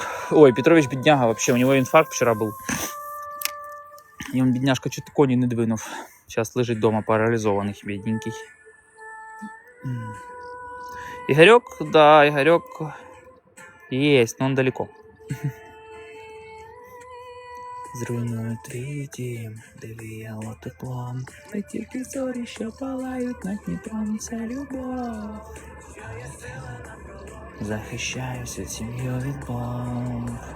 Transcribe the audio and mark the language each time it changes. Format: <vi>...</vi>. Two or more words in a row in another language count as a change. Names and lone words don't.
<ru>Ой, Петрович бедняга вообще, у него инфаркт вчера был. И он, бедняжка, чуть кони не двинув. Сейчас лежит дома парализованный, бедненький. Игорек, да, Игорек есть, но он далеко.</ru> <uk>Зруйнує твій дім, де віяло теплом, та тільки зорі, що палають над Дніпром, це любов. Захищаюся сім'ю від бомб.</uk>